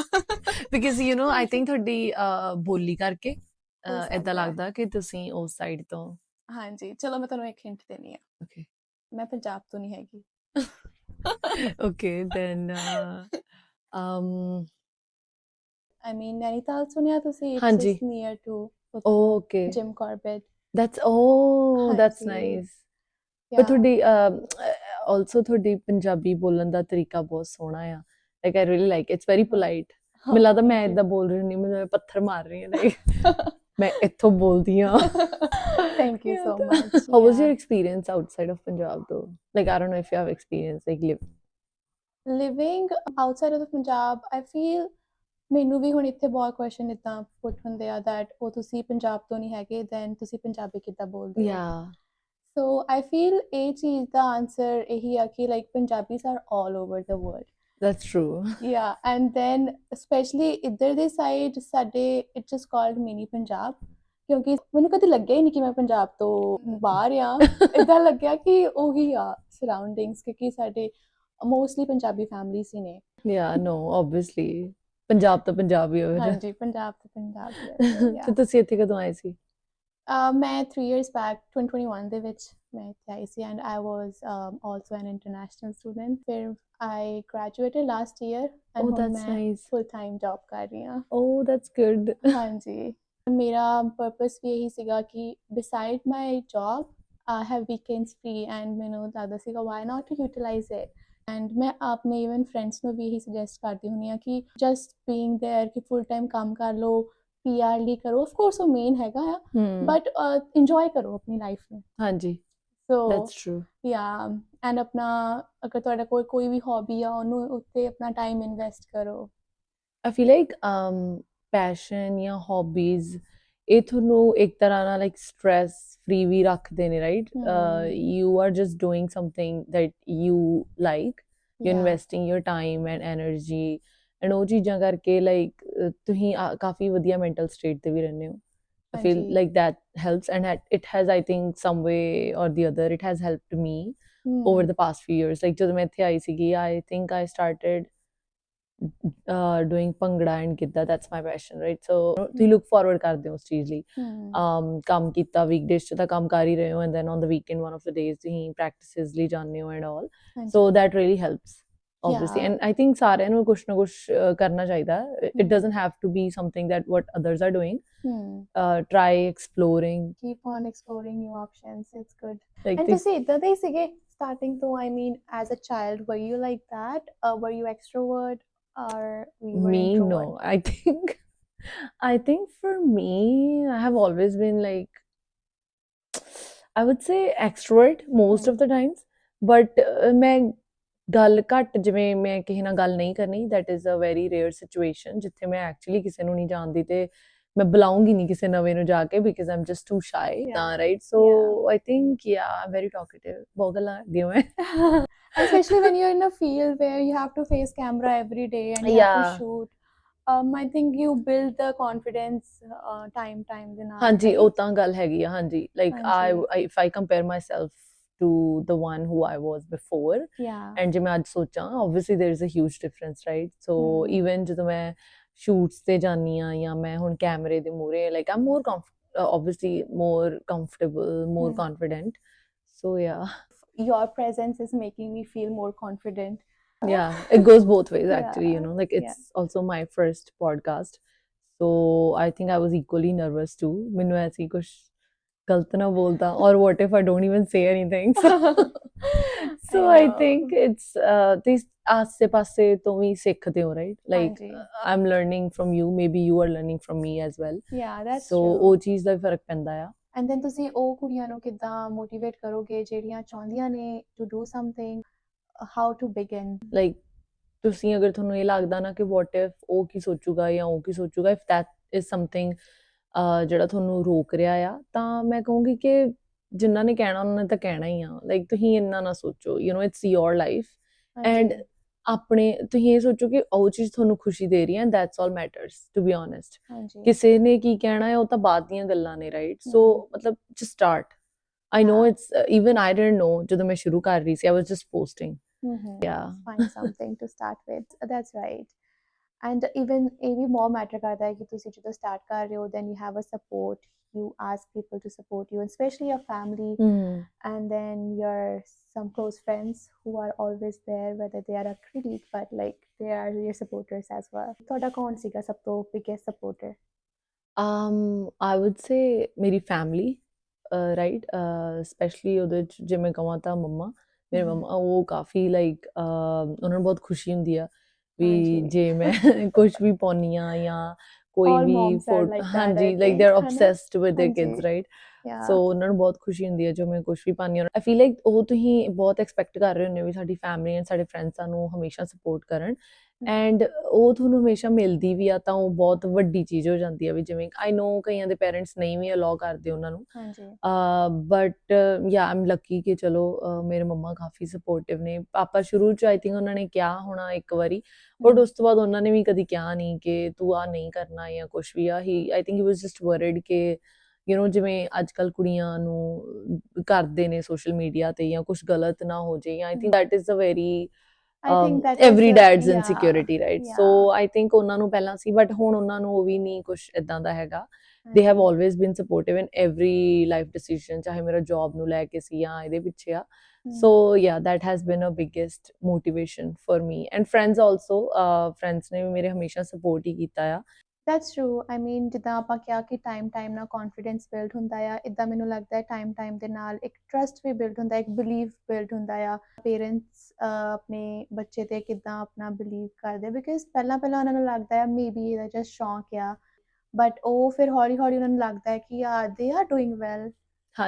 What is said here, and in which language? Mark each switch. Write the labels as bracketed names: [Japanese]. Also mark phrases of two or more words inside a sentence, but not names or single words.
[Punjabi] ਬਿਕਾਜ਼ [English] I think [Punjabi] ਤੁਹਾਡੀ ਬੋਲੀ ਕਰਕੇ ਹੋ ਏਦਾਂ ਸਕਦਾ ਹੈ। ਲੱਗਦਾ ਕਿ ਤੁਸੀਂ ਉਸ ਸਾਈਡ ਤੋਂ। ਹਾਂਜੀ, ਚਲੋ ਮੈਂ ਤੁਹਾਨੂੰ ਇੱਕ ਹਿੰਟ ਦੇਣੀ ਆ। ਓਕੇ। ਮੈਂ ਪੰਜਾਬ ਤੋਂ ਨਹੀਂ ਹੈਗੀ। [English] Okay, then I mean [Punjabi] ਨੈਨੀਤਾਲ ਸੁਣਿਆ ਤੁਸੀਂ? [English] It's [Punjabi] ਹਾਂਜੀ। [English] just near to Okay, Jim Corbett। that's [Punjabi] ਹਾਂਜੀ। [English] nice। ਪਰ Yeah। [Punjabi] ਤੁਹਾਡੀ also ਤੁਹਾਡੀ ਪੰਜਾਬੀ ਬੋਲਣ ਦਾ ਤਰੀਕਾ ਬਹੁਤ ਸੋਹਣਾ ਆ, [English] like I really like it's very polite। [Punjabi] ਮੈਨੂੰ ਲੱਗਦਾ ਮੈਂ ਏਦਾਂ ਬੋਲ ਰਹੀ ਹੁੰਦੀ, ਮੈਨੂੰ ਪੱਥਰ ਮਾਰ ਰਹੀ ਹਾਂ, like ਮੈਂ ਇੱਥੋਂ ਬੋਲਦੀ ਹਾਂ। [English] Thank you so much। How was your experience outside of Punjab though? Like I don't know if you have experience like Living outside of the Punjab, I feel [Punjabi] ਮੈਨੂੰ ਵੀ ਹੁਣ ਇੱਥੇ ਬਹੁਤ ਕੁਐਸਚਨ ਇੱਦਾਂ ਪੁੱਟ ਹੁੰਦੇ ਆ that ਉਹ ਤੁਸੀਂ ਪੰਜਾਬ ਤੋਂ ਨਹੀਂ ਹੈਗੇ, then ਤੁਸੀਂ ਪੰਜਾਬੀ ਕਿੱਦਾਂ ਬੋਲਦੇ ਹੋ? [English] Yeah, So I feel [Punjabi] ਇਹ ਚੀਜ਼ ਦਾ ਆਨਸਰ ਇਹੀ ਆ ਕਿ [English] like Punjabis are all over the world। that's true। Yeah, and then especially [Punjabi] ਇੱਧਰ ਦੇ ਸਾਈਡ ਸਾਡੇ [English] it's just called mini [Punjabi] ਪੰਜਾਬ, ਕਿਉਂਕਿ ਮੈਨੂੰ ਕਦੇ ਲੱਗਿਆ ਹੀ ਨਹੀਂ ਕਿ ਮੈਂ ਪੰਜਾਬ ਤੋਂ ਬਾਹਰ ਆ। ਏਦਾਂ ਲੱਗਿਆ ਕਿ ਉਹੀ ਆ ਸਰਾਊਂਡਿੰਗਸ, ਕਿਉਂਕਿ ਸਾਡੇ ਮੋਸਟਲੀ ਪੰਜਾਬੀ ਫੈਮਲੀਜ਼ ਹੀ ਨੇ। [English] Yeah, no, obviously [Punjabi] ਪੰਜਾਬ ਤਾਂ ਪੰਜਾਬ ਹੀ ਹੋਵੇ। ਹਾਂਜੀ, ਪੰਜਾਬ ਤੋਂ ਪੰਜਾਬ ਹੀ ਆ। ਤੇ ਤੁਸੀਂ ਇੱਥੇ ਕਦੋਂ ਆਏ ਸੀ? ਮੈਂ [English] 3 years back [Punjabi] 2021 ਦੇ ਵਿੱਚ ਮੈਂ ਇੱਥੇ ਆਈ ਸੀ, [English] and I was also an international student। ਫਿਰ I graduated last year, and Oh, [Punjabi] ਹੁਣ [English] that's [Punjabi] ਮੈਂ [English] nice। full time job [Punjabi] ਕਰ ਰਹੀ ਹਾਂ। [English] Oh, that's good। [Punjabi] ਹਾਂਜੀ, ਮੇਰਾ ਪਰਪਸ ਵੀ ਇਹੀ ਸੀਗਾ ਕਿ [English] beside my job have weekends free and [Punjabi] ਮੈਨੂੰ ਲੱਗਦਾ ਸੀਗਾ [English] why not to utilize it and [Punjabi] ਮੈਂ ਆਪਣੇ [English] even friends [Punjabi] ਨੂੰ ਵੀ ਇਹੀ suggest ਕਰਦੀ ਹੁੰਦੀ ਹਾਂ ਕਿ [English] just being there [Punjabi] ਕਿ [English] full time [Punjabi] ਕੰਮ ਕਰ ਲਓ PR ਲਈ ਕਰੋ [English] of course [Punjabi] ਉਹ main ਹੈਗਾ ਆ [English] but enjoy [Punjabi] ਕਰੋ ਆਪਣੀ life ਨੂੰ ਹਾਂਜੀ [English] so that's true yeah and [Punjabi] ਆਪਣਾ ਅਗਰ ਤੁਹਾਡਾ ਕੋਈ ਵੀ hobby ਆ ਉਹਨੂੰ ਉੱਤੇ ਆਪਣਾ [English] time invest [Punjabi] ਕਰੋ [English] I feel like passion ਜਾਂ hobbies [Punjabi] ਇਹ ਤੁਹਾਨੂੰ ਇੱਕ ਤਰ੍ਹਾਂ ਨਾਲ [English] like stress free [Punjabi] ਵੀ ਰੱਖਦੇ ਨੇ [English] right you are just doing something that you like you're Yeah. investing your time and energy and [Punjabi] ਉਹ ਚੀਜ਼ਾਂ ਕਰਕੇ [English] like [Punjabi] ਤੁਸੀਂ ਕਾਫੀ ਵਧੀਆ [English] mental state [Punjabi] ਤੇ ਵੀ ਰਹਿੰਦੇ ਹੋ [English] I feel [Punjabi] ਹਾਂਜੀ। [English] like that helps and it has I think some way or the other it has helped me over the past few years like [Punjabi] ਜਦੋਂ ਮੈਂ ਇੱਥੇ ਆਈ ਸੀਗੀ [English] I think I started doing ਭੰਗੜਾ and ਗਿੱਧਾ that's my passion right so ਤੁਸੀਂ look forward [Punjabi] ਕਰਦੇ ਹੋ ਉਸ ਚੀਜ਼ ਲਈ ਕੰਮ ਕੀਤਾ [English] weekdays [Punjabi] 'ਚ ਤਾਂ ਕੰਮ ਕਰ ਹੀ ਰਹੇ ਹੋ [English] and then on the weekend one of the days ਤੁਸੀਂ practices [Punjabi] ਲਈ ਜਾਂਦੇ ਹੋ [English] and all so that really helps obviously Yeah. and I think [Punjabi] ਸਾਰਿਆਂ ਨੂੰ ਕੁਛ ਨਾ ਕੁਛ ਕਰਨਾ ਚਾਹੀਦਾ [English] it doesn't have to be something that what others are doing try exploring keep on exploring new options it's good like and [Punjabi] ਤੁਸੀਂ ਇੱਦਾਂ ਦੇ ਹੀ ਸੀਗੇ [English] starting ਤੋਂ I mean as a child were you like that were you extrovert or you were me introvert? no I think for me I have always been like I would say extrovert most of the times but [Punjabi] ਮੈਂ ਗੱਲ ਘੱਟ ਜਿਵੇਂ ਮੈਂ ਕਿਸੇ ਨਾਲ ਗੱਲ ਨਹੀਂ ਕਰਨੀ [English] that is a very rare situation [Punjabi] ਜਿੱਥੇ ਮੈਂ [English] actually [Punjabi] ਕਿਸੇ ਨੂੰ ਨਹੀਂ ਜਾਣਦੀ ਤੇ ਮੈਂ ਬੁਲਾਉਂਗੀ ਨਹੀਂ ਕਿਸੇ ਨਵੇਂ ਨੂੰ ਜਾ ਕੇ [English] because I'm just too shy ਤਾਂ right so I think yeah I'm very talkative [Punjabi] ਬਹੁਤ ਗੱਲਾਂ ਕਰਦੀ ਹਾਂ ਮੈਂ [English] especially when you're in a field where you have to face camera every day and you have to shoot I think you build the confidence time [Punjabi] ਦੇ ਨਾਲ ਹਾਂਜੀ ਉਹ ਤਾਂ ਗੱਲ ਹੈਗੀ ਆ ਹਾਂਜੀ [English] like I if I compare myself to the one who I was before yeah and [Punjabi] ਜੇ ਮੈਂ ਅੱਜ ਸੋਚਾਂ [English] obviously there is a huge difference right so even [Punjabi] ਜਦੋਂ ਮੈਂ [English] shoots [Punjabi] ਤੇ ਜਾਨੀ ਆ ਜਾਂ ਮੈਂ ਹੁਣ ਕੈਮਰੇ ਦੇ ਮੂਹਰੇ [English] like I'm more obviously more comfortable more confident so yeah your presence is making me feel more confident yeah it goes both ways actually you know like it's also my first podcast so I think I was equally nervous too [Punjabi] ਮੈਨੂੰ ਐਸੀ ਕੁਝ ਗਲਤ ਨਾ ਬੋਲਦਾ [English] or what if I don't even say anything so I think it's this [Punjabi] ਆਸੇ ਪਾਸੇ ਤੋਂ ਵੀ ਸਿੱਖਦੇ ਹੋ [English] right like I'm learning from you maybe you are learning from me as well yeah that's so true [Punjabi] ਉਹ ਚੀਜ਼ ਦਾ ਫਰਕ ਪੈਂਦਾ ਆ [English] and then [Punjabi] ਤੁਸੀਂ ਉਹ ਕੁੜੀਆਂ ਨੂੰ ਕਿੱਦਾਂ ਮੋਟੀਵੇਟ ਕਰੋਗੇ ਜਿਹੜੀਆਂ ਚਾਹੁੰਦੀਆਂ ਨੇ [English] to do something how to begin [Punjabi] like ਤੁਸੀਂ ਅਗਰ ਤੁਹਾਨੂੰ ਇਹ ਲੱਗਦਾ ਨਾ ਕਿ [English] what if [Punjabi] ਉਹ ਕੀ ਸੋਚੂਗਾ ਜਾਂ ਉਹ ਕੀ ਸੋਚੂਗਾ [English] if that is something [Punjabi] ਜਿਹੜਾ ਤੁਹਾਨੂੰ ਰੋਕ ਰਿਹਾ ਆ ਤਾਂ ਮੈਂ ਕਹੂੰਗੀ ਕਿ ਜਿਨ੍ਹਾਂ ਨੇ ਕਹਿਣਾ ਉਹਨਾਂ ਨੇ ਤਾਂ ਕਹਿਣਾ ਹੀ ਆ ਲਾਈਕ ਤੁਸੀਂ ਇੰਨਾ ਨਾ ਸੋਚੋ [English] you know it's your life and [Punjabi] ਆਪਣੇ ਤੁਸੀਂ ਇਹ ਸੋਚੋ ਕਿ ਉਹ ਚੀਜ਼ ਤੁਹਾਨੂੰ ਖੁਸ਼ੀ ਦੇ ਰਹੀ ਹੈ [English] and that's all matters to be honest [Punjabi] ਕਿਸੇ ਨੇ ਕੀ ਕਹਿਣਾ ਹੈ ਉਹ ਤਾਂ ਬਾਅਦ ਦੀਆਂ ਗੱਲਾਂ ਨੇ [English] right so [Punjabi] ਮਤਲਬ [English] just start I know it's even I didn't know [Punjabi] ਜਦੋਂ ਮੈਂ ਸ਼ੁਰੂ ਕਰ ਰਹੀ ਸੀ [English] I was just posting yeah find something to start with that's right and even [Punjabi] ਇਹ ਵੀ [English] more matter [Punjabi] ਕਰਦਾ ਹੈ ਕਿ ਤੁਸੀਂ ਜਦੋਂ [English] start [Punjabi] ਕਰ ਰਹੇ ਹੋ [English] then you have a support you ask people to support you especially your family and then your some close friends who are always there whether they are a critic but like they are your supporters as well [Punjabi] ਤੁਹਾਡਾ ਕੌਣ ਸੀਗਾ ਸਭ ਤੋਂ [English] biggest supporter I would say [Punjabi] ਮੇਰੀ [English] family right [Punjabi] especially ਉਹਦੇ ਚ ਜੇ ਮੈਂ ਕਹਾਂ ਤਾਂ ਮੰਮਾ ਮੇਰੇ ਮੰਮਾ ਉਹ ਕਾਫੀ ਲਾਈਕ ਉਹਨਾਂ ਨੂੰ ਬਹੁਤ ਖੁਸ਼ੀ ਹੁੰਦੀ ਆ ਵੀ ਜੇ ਮੈਂ ਕੁਝ ਵੀ ਪਾਉਣੀ ਆ ਜਾਂ ਕੋਈ ਵੀ ਹਾਂਜੀ [English] like they are obsessed with their kids right so [Punjabi] ਉਹਨਾਂ ਨੂੰ ਬਹੁਤ ਖੁਸ਼ੀ ਹੁੰਦੀ ਹੈ ਜੋ ਮੈਂ ਕੁਝ ਵੀ ਪਾਉਂਦੀ ਹਾਂ [English] I feel like [Punjabi] ਉਹ ਤੁਸੀਂ ਬਹੁਤ ਐਕਸਪੈਕਟ ਕਰ ਰਹੇ ਹੁੰਦੇ ਹੋ ਵੀ ਸਾਡੀ [English] family and [Punjabi] ਸਾਡੇ ਫਰੈਂਡਸ ਸਾਨੂੰ ਹਮੇਸ਼ਾ ਸਪੋਰਟ ਕਰਨ ਐਂਡ ਉਹ ਤੁਹਾਨੂੰ ਹਮੇਸ਼ਾ ਮਿਲਦੀ ਵੀ ਆ ਤਾਂ ਉਹ ਬਹੁਤ ਵੱਡੀ ਚੀਜ਼ ਹੋ ਜਾਂਦੀ ਆ ਵੀ ਜਿਵੇਂ [English] I know [Punjabi] ਕਈਆਂ ਦੇ ਪੇਰੈਂਟਸ ਨਹੀਂ ਵੀ ਅਲਾਉ ਕਰਦੇ ਉਹਨਾਂ ਨੂੰ [English] but yeah I'm lucky [Punjabi] ਕਿ ਚਲੋ ਮੇਰੇ ਮੰਮਾ ਕਾਫੀ ਸਪੋਰਟਿਵ ਨੇ ਪਾਪਾ ਸ਼ੁਰੂ 'ਚ [English] I think [Punjabi] ਉਹਨਾਂ ਨੇ ਕਿਹਾ ਹੋਣਾ ਇੱਕ ਵਾਰੀ ਬਟ ਉਸ ਤੋਂ ਬਾਅਦ ਉਹਨਾਂ ਨੇ ਵੀ ਕਦੀ ਕਿਹਾ ਨਹੀਂ ਕਿ ਤੂੰ ਆਹ ਨਹੀਂ ਕਰਨਾ ਜਾਂ ਕੁਛ ਵੀ ਆ ਹੀ [English] I think he was just worried [Punjabi] ਕਿ [English] you know [Punjabi] ਜਿਵੇਂ ਅੱਜ ਕੱਲ੍ਹ ਕੁੜੀਆਂ ਨੂੰ ਕਰਦੇ ਨੇ ਸੋਸ਼ਲ ਮੀਡੀਆ ਤੇ ਜਾਂ ਕੁਛ ਗਲਤ ਨਾ ਹੋ ਜਾਏ [English] I think that is a very every dad's insecurity right so I think [Punjabi] ਉਹਨਾਂ ਨੂੰ ਪਹਿਲਾਂ ਸੀ but ਹੁਣ ਉਹਨਾਂ ਨੂੰ ਉਹ ਵੀ ਨਹੀਂ ਕੁਛ ਇਦਾਂ ਦਾ ਹੈਗਾ [English] they have always been supportive in every life decision [Punjabi] ਚਾਹੇ ਮੇਰਾ job ਨੂੰ ਲੈ ਕੇ ਸੀ ਜਾਂ ਇਹਦੇ ਪਿੱਛੇ ਆ [English] so yeah that has been a biggest motivation for me and friends also [Punjabi] friends ਨੇ ਵੀ ਮੇਰੇ ਹਮੇਸ਼ਾ support ਹੀ ਕੀਤਾ ਆ [English] That's true. I mean, [Punjabi] ਜਿੱਦਾਂ ਆਪਾਂ ਕਿਹਾ ਕਿ ਟਾਈਮ ਨਾਲ [English] confidence build [Punjabi] ਹੁੰਦਾ ਆ, ਇੱਦਾਂ ਮੈਨੂੰ ਲੱਗਦਾ ਹੈ ਟਾਈਮ ਦੇ ਨਾਲ ਇੱਕ ਟਰਸਟ ਵੀ ਬਿਲਡ ਹੁੰਦਾ, ਇੱਕ [English] believe build [Punjabi] ਹੁੰਦਾ ਆ। ਪੇਰੈਂਟਸ ਆਪਣੇ ਬੱਚੇ ਤੇ ਕਿੱਦਾਂ ਆਪਣਾ ਬਿਲੀਵ ਕਰਦੇ, ਬਿਕਾਜ਼ ਪਹਿਲਾਂ ਉਹਨਾਂ ਨੂੰ ਲੱਗਦਾ ਹੈ ਮੇਬੀ ਇਹਦਾ ਜਸਟ ਸ਼ੌਂਕ ਆ, ਬਟ ਉਹ ਫਿਰ ਹੌਲੀ ਉਹਨਾਂ ਨੂੰ ਲੱਗਦਾ ਹੈ ਕਿ [English] they are doing well, [Punjabi] ਤਾਂ